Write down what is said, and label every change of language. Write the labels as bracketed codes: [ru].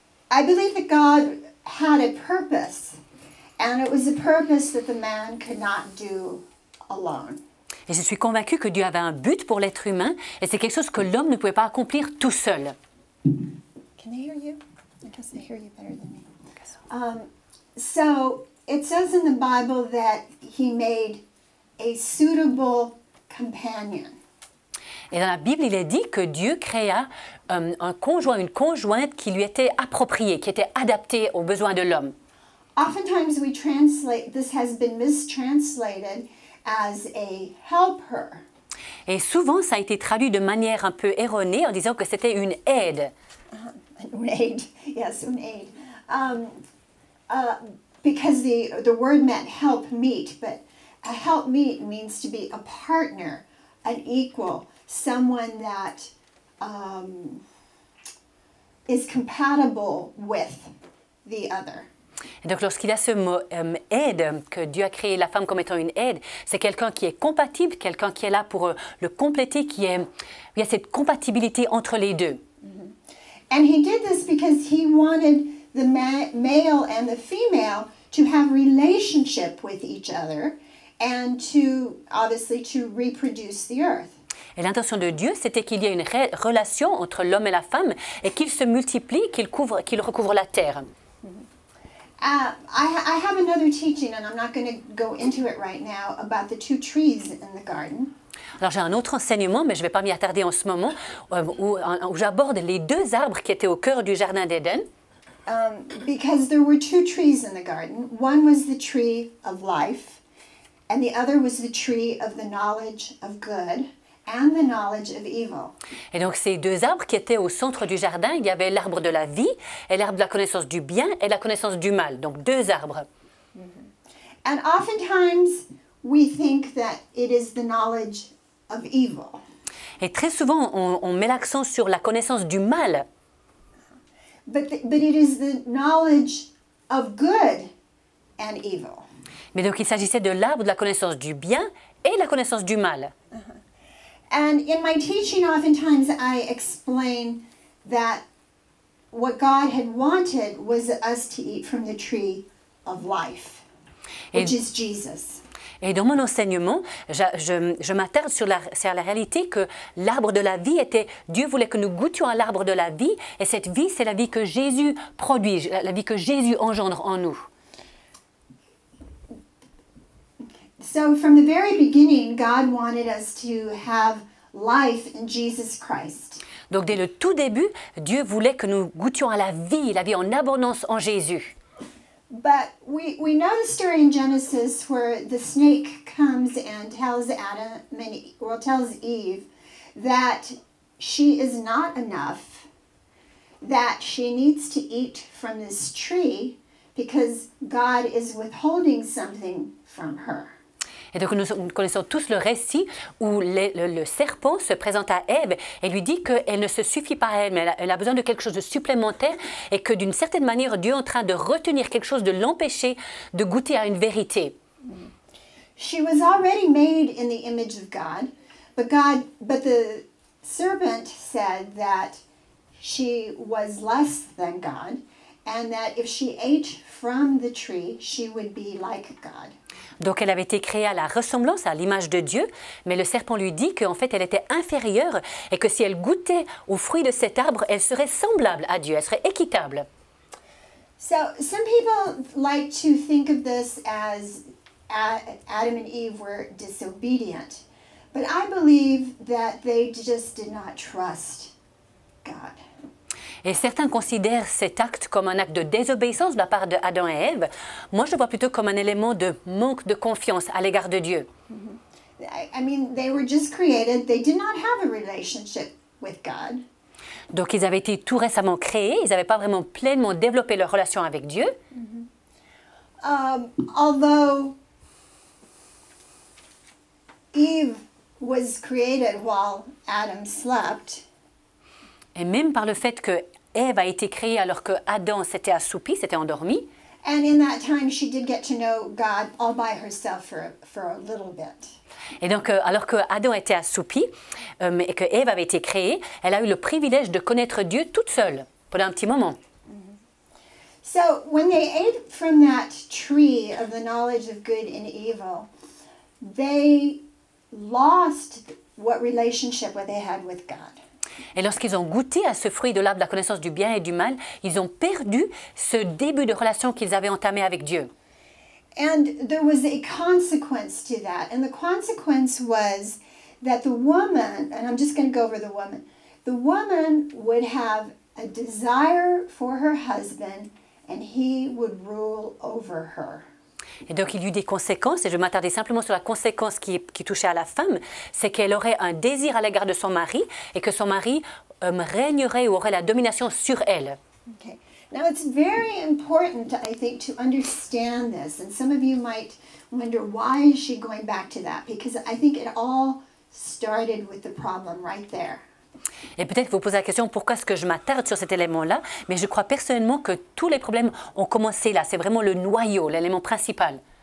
[en] I believe that God had a purpose, and it was a purpose that the man could not do alone. [fr] Et je suis convaincue que Dieu avait un but pour l'être humain, et c'est quelque chose que l'homme ne pouvait pas accomplir tout seul. [en] Can they hear you? I guess they hear you better than me. So it says in the Bible that He made a suitable companion. [fr] Et dans la Bible, il est dit que Dieu créa un conjoint, une conjointe qui lui était appropriée, qui était adaptée aux besoins de l'homme. [en] Oftentimes we translate, this has been mistranslated as a helper. [fr] Et souvent, ça a été traduit de manière un peu erronée en disant que c'était une aide. Une aide, yes, une aide. [en] Because the word meant help meet, but a help meet means to be a partner, an equal, someone that is compatible with the other. [fr] Et donc, lorsqu'il y a ce mot aide, que Dieu a créé la femme comme étant une aide, c'est quelqu'un qui est compatible, quelqu'un qui est là pour le compléter, il y a cette compatibilité entre les deux. [en] And He did this because He wanted the male and the female to have relationship with each other and obviously to reproduce the earth. [fr] Et l'intention de Dieu, c'était qu'il y ait une relation entre l'homme et la femme et qu'ils se multiplient, qu'ils recouvrent la terre. [en] I have another teaching, and I'm not going to go into it right now, about the two trees in the garden. [fr] Alors j'ai un autre enseignement, mais je ne vais pas m'y attarder en ce moment, où j'aborde les deux arbres qui étaient au cœur du jardin d'Éden. [en] Because there were two trees in the garden. One was the tree of life, and the other was the tree of the knowledge of good and the knowledge of evil. [fr] Et donc ces deux arbres qui étaient au centre du jardin, il y avait l'arbre de la vie et l'arbre de la connaissance du bien et la connaissance du mal. Donc deux arbres. [en] And oftentimes we think that it is the knowledge of evil. [fr] Et très souvent, on met l'accent sur la connaissance du mal. [en] But it is the knowledge of good and evil. [fr] Mais donc il s'agissait de l'arbre de la connaissance du bien et la connaissance du mal. [en] And in my teaching, oftentimes I explain that what God had wanted was us to eat from the tree of life, which is Jesus. [fr] Et dans mon enseignement, je m'attarde sur la réalité que l'arbre de la vie était, Dieu voulait que nous goûtions à l'arbre de la vie, et cette vie, c'est la vie que Jésus produit, la vie que Jésus engendre en nous. [en] So from the very beginning, God wanted us to have life in Jesus Christ. [fr] Donc dès le tout début, Dieu voulait que nous goûtions à la vie en abondance en Jésus. [en] But we know the story in Genesis where the snake comes and tells tells Eve that she is not enough, that she needs to eat from this tree because God is withholding something from her. [fr] Et donc nous connaissons tous le récit où le serpent se présente à Ève et lui dit qu'elle ne se suffit pas à elle, mais elle a besoin de quelque chose de supplémentaire et que d'une certaine manière, Dieu est en train de retenir quelque chose, de l'empêcher de goûter à une vérité. [en] She was already made in the image of God, but the serpent said that she was less than God and that if she ate from the tree, she would be like God. [fr] Donc elle avait été créée à la ressemblance, à l'image de Dieu, mais le serpent lui dit qu'en fait elle était inférieure et que si elle goûtait aux fruits de cet arbre, elle serait semblable à Dieu, elle serait équitable. [en] So some people like to think of this as Adam and Eve were disobedient, but I believe that they just did not trust God. [fr] Et certains considèrent cet acte comme un acte de désobéissance de la part d'Adam et Ève. Moi, je le vois plutôt comme un élément de manque de confiance à l'égard de Dieu. [en] I mean, they were just created. They did not have a relationship with God. [fr] Donc, ils avaient été tout récemment créés. Ils n'avaient pas vraiment pleinement développé leur relation avec Dieu. [en] Although Eve was created while Adam slept. [fr] Et même par le fait que Ève a été créée alors que Adam s'était assoupi, s'était endormi. [en] And in that time, she did get to know God all by herself for a little bit. [fr] Et donc, alors que Adam était assoupi et que Ève avait été créée, elle a eu le privilège de connaître Dieu toute seule pendant un petit moment. [en] So when they ate from that tree of the knowledge of good and evil, they lost what relationship they had with God. [fr] Et lorsqu'ils ont goûté à ce fruit de l'arbre de la connaissance du bien et du mal, ils ont perdu ce début de relation qu'ils avaient entamé avec Dieu. [en] And there was a consequence to that. And the consequence was that the woman, and I'm just going to go over the woman would have a desire for her husband and he would rule over her. [fr] Et donc il y eut des conséquences, et je vais m'attarder simplement sur la conséquence qui touchait à la femme, c'est qu'elle aurait un désir à l'égard de son mari, et que son mari régnerait ou aurait la domination sur elle. [en] Okay. Now it's very important, I think, to understand this, and some of you might wonder, why is she going back to that? Because I think it all started with the problem right there. [fr] Et peut-être vous posez la question, pourquoi est-ce que je m'attarde sur cet élément-là? Mais je crois personnellement que tous les problèmes ont commencé là. C'est vraiment le noyau, l'élément principal.